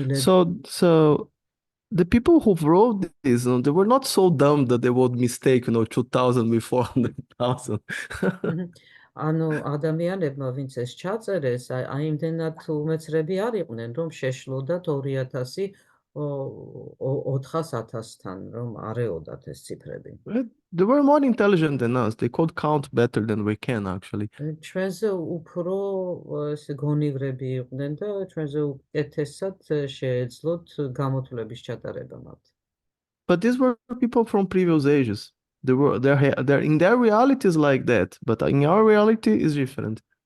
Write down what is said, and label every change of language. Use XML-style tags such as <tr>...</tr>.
<en>So the people who wrote this, they were not so dumb that they would mistake, 2,000 with 400,000.</en> <ka>ანუ ადამიანებმა, ვინც ეს ჩაწერეს, აიმდენად უმეცრები არ იყვნენ, რომ შეშლოდათ 2000 400,000-თან, რომ არეოდათ ეს ციფრები.</ka> <en>They were more intelligent than us. They could count better than we can, actually.</en> <ka>ჩვენზე უფრო გონივრები იყვნენ და ჩვენზე უკეთესად შეეძლოთ გამოთვლების ჩატარება მათ.</ka> <en>But these were people from previous ages. They're in their reality is like that, but in our reality is different.</en>